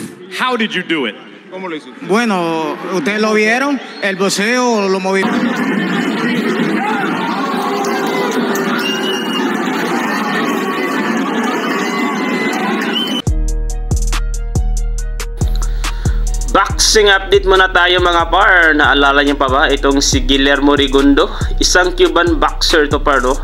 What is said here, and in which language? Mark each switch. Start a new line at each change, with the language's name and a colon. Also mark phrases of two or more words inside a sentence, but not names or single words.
English: How did you do it?
Spanish: Bueno, ustedes lo vieron, el boxeo lo moví.
English: Boxing update
Filipino: muna tayo mga par. Naalala niyo pa ba itong si Guillermo Rigundo? Isang
English: Cuban boxer
Filipino: to par, no?